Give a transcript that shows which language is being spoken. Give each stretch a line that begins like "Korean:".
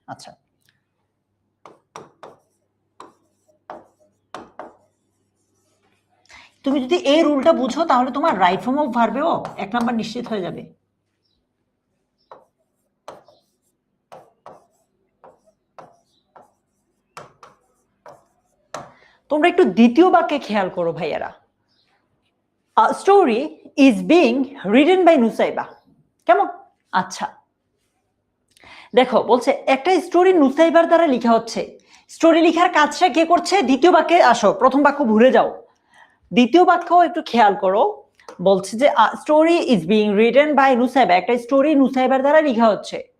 Bangla: আচ্ছা, তুমি যদি এই রুলটা বুঝো তাহলে তোমার রাইট ফর্ম অফ ভার্বেও 1 নাম্বার নিশ্চিত হয়ে যাবে। তোমরা একটু দ্বিতীয় বাক্যে খেয়াল করো ভাইয়ারা।
English: A story is being written by Nusaiba.
Bangla: কেমন? আচ্ছা, দেখো বলছে একটা স্টোরি নুসাইবার দ্বারা লেখা হচ্ছে। স্টোরি লেখার কাজটা কে করছে? দ্বিতীয় বাক্যে আসো, প্রথম বাক্য ভুলে যাও, দ্বিতীয় বাক্য একটু খেয়াল করো। বলছে যে
English: story is being written by Nusaiba,
Bangla: একটা স্টোরি নুসাইবার দ্বারা লেখা হচ্ছে।